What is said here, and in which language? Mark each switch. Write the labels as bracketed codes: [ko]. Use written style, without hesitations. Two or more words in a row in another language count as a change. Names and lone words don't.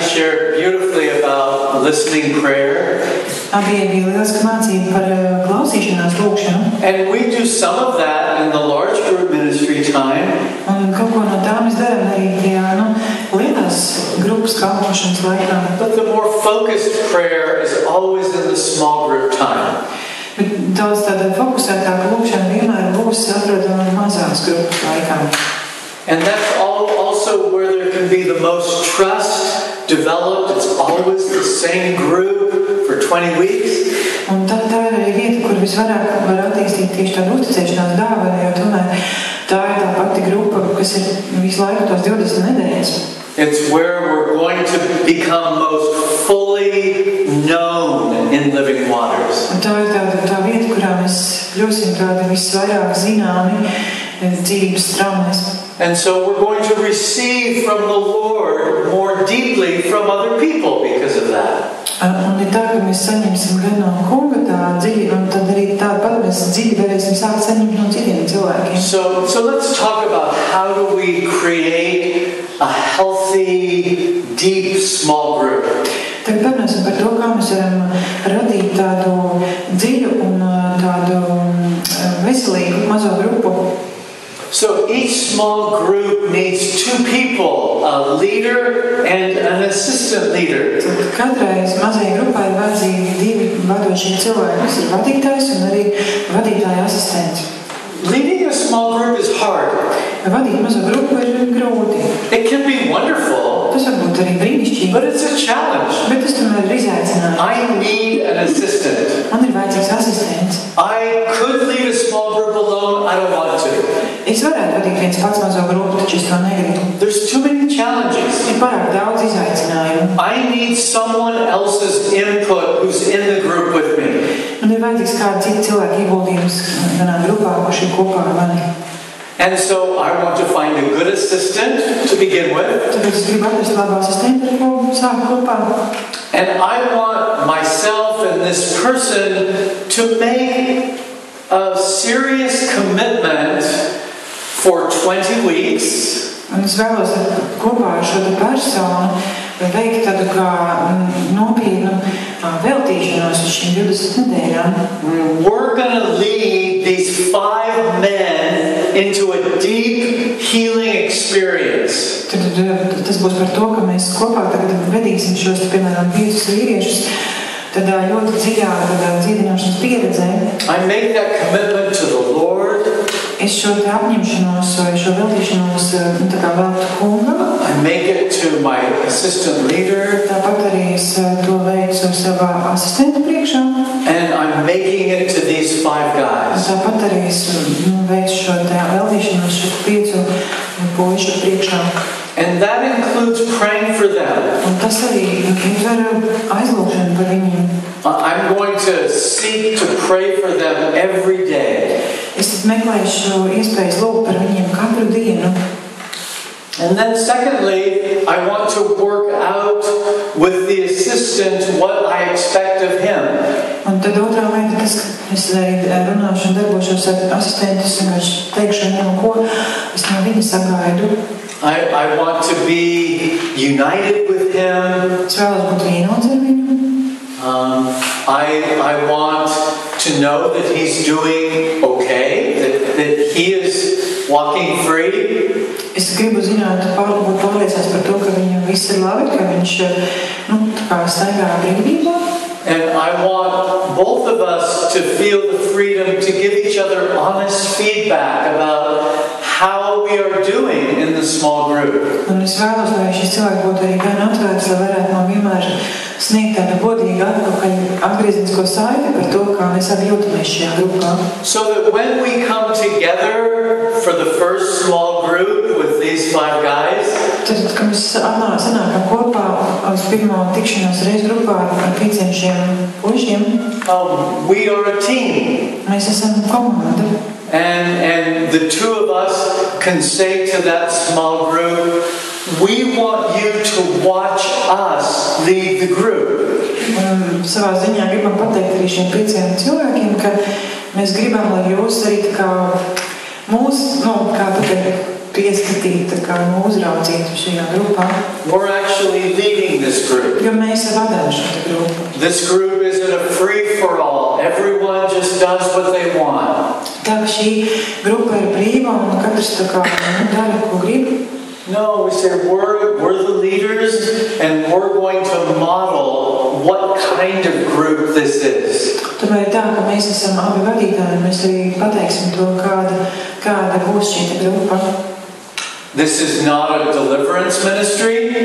[en] Abby shared beautifully about listening prayer. [lv] Tā bija lieliska mācība par klausīšanās lūkšanu. [en] And we do some of that in the large group ministry time. [lv] Un kaut ko no tā mēs darām arī tajā, lielās grupas kalpošanas laikā. [en] But the more focused prayer is always in the small group time. [lv] Bet daudz tāda fokusētāka lūkšana vienmēr būs atrodama mazās grupas laikā. [en] And that's also where there can be the most trust developed. It's always the same group for 20 weeks. [lv] Un tā ir arī vieta, kur visvairāk var attīstīt tieši tādu uzticēšanās dāvanu, jo tomēr tā ir tā pati grupa, kas ir visu laiku tās 20 nedēļas. [en] It's where we're going to become most fully known in living waters. [lv] Un tā ir tā vieta, kurā mēs kļūsim tādi visvairāk zināmi dzīvības straumes. [en] And so we're going to receive from the Lord more deeply from other people because of that. [lv] Un ir tā, ka mēs saņemsim gan no kunga tā dziļi, un tad arī tāpat mēs dziļi varēsim sākt saņemt no citiem cilvēkiem. [en] So let's talk about how do we create a healthy, deep, small group. [lv] Tagad parunāsim par to, kā mēs varam radīt tādu dziļu un tādu veselīgu mazo grupu. [en] So each small group needs two people, a leader and an assistant leader. [lv] Katrai mazajai grupai ir vajadzīgi divi vadošie cilvēki, kas ir vadītājs un arī vadītāja asistents. [en] Leading a small group is hard. [lv] Vadīt mazo grupu ir grūti. [en] It can be wonderful, [lv] Tas var būt arī brīnišķīgi, [en] but it's a challenge. [lv] bet tas tomēr ir izaicinājums. [en] I need an assistant. [lv] Man ir vajadzīgs asistents. [en] I could lead a small group alone. I don't want to. [lv] Es varētu vadīt viens pats mazo grupu, taču es to negribu. [en] There's too many challenges. [lv] Ir pārāk daudz izaicinājumu. [en] I need someone else's input who's in the group with me. [lv] Man ir vajadzīgs kāda cita cilvēka ieguldījums manā grupā, kurš ir kopā ar mani. [en] And so I want to find a good assistant to begin with. [lv] Tāpēc es gribu atrast labu asistentu, ar ko sākt kopā. [en] And I want myself and this person to make a serious commitment for 20 weeks. [lv] Un es vēlos kopā ar šo personu veikt tādu kā nopietnu veltīšanos uz šīm 20 nedēļām. [en] We're going to lead these 5 men into a deep healing experience. [lv] Tas būs par to, ka mēs kopā tagad vedīsim šos, piemēram, 5 vīriešus tādā ļoti dziļā dziedināšanas pieredzē. [en] I make that commitment to the Lord. [lv] Es šo te apņemšanos vai šo veltīšanos tā kā veltu kungam. [en] I make it to my assistant leader. [lv] Tāpat arī es to veicu savā asistenta priekšā. [en] And I'm making it to these 5 guys. [lv] Tāpat arī es veicu šo te veltīšanos šo 5 puišu priekšā. [en] And that includes praying for them. [lv] Un tas arī ietver aizlūgšanu par viņiem. [en] I'm going to seek to pray for them every day. [lv] Es tad meklēšu iespējas lūgt par viņiem katru dienu. [en] And then secondly, I want to work out with the assistant what I expect of him. [lv] Un tad otrā lieta, tas, ka es arī runāšu un darbošos ar asistentu, es vienkārši teikšu viņam, ko es no viņa sagaidu. [en] I want to be united with him. [lv] Es vēlos būt vienots ar viņu. [en] I want to know that he's doing okay, that he is walking free. [lv] Es gribu zināt, būt pārliecināts par to, ka viņam viss ir labi, ka viņš tā kā staigā brīvībā. [en] And I want both of us to feel the freedom to give each other honest feedback about how we are doing in the small group. [lv] Un es vēlos, lai šis cilvēks būtu arī gan atvērts, lai varētu man vienmēr sniegt tādu godīgu atgriezenisko saiti par to, kā mēs abi jūtamies šajā grupā. [en] So that when we come together for the first small group with these 5 guys, [lv] Tad, kad mēs sanākam kopā uz pirmo tikšanos reiz grupā ar 5 šiem puišiem, [en] we are a team. [lv] mēs esam komanda. [en] And the 2 of us can say to that small group, we want you to watch us lead the group. [lv] Savā ziņā gribam pateikt arī šiem 5 cilvēkiem, ka mēs gribam, lai jūs arī tā kā mūs, kā pateikt, pieskatīt, tā kā uzraudzīt šajā grupā. [en] We're actually leading this group. [lv] Jo mēs vadām šo grupu. [en] This group isn't a free-for-all. Everyone just does what they want. [lv] Tā ka šī grupa ir brīva un katrs tā kā dara, ko grib. [en] No, we say we're the leaders and we're going to model what kind of group this is. [lv] Tomēr tā, ka mēs esam abi vadītāji, mēs arī pateiksim to, kāda būs šī grupa. [en] This is not a deliverance ministry.